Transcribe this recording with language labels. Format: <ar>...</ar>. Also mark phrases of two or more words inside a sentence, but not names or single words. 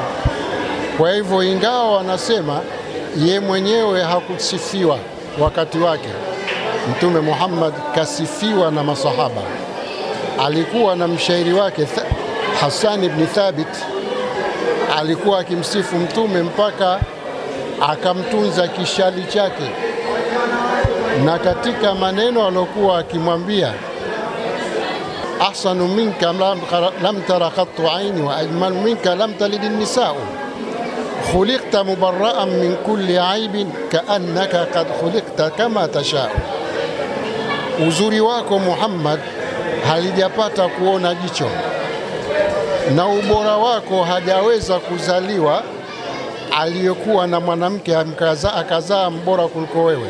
<sw>Kwa hivyo ingawa wanasema ye mwenyewe hakusifiwa wakati wake, mtume Muhammad kasifiwa na masahaba. Alikuwa na mshairi wake Hassan ibn Thabit, alikuwa akimsifu mtume mpaka akamtunza kishali chake, na katika maneno alokuwa akimwambia,</sw> <ar>أحسن منك لم تر قط عيني وأجمل منك لم تلد النساء خلقت مبرأ من كل عيب كأنك قد خلقت كما تشاء.</ar> <sw>Uzuri wako Muhammad halijapata kuona jicho, na ubora wako hajaweza kuzaliwa aliyekuwa na mwanamke akazaa mbora kuliko wewe.</sw>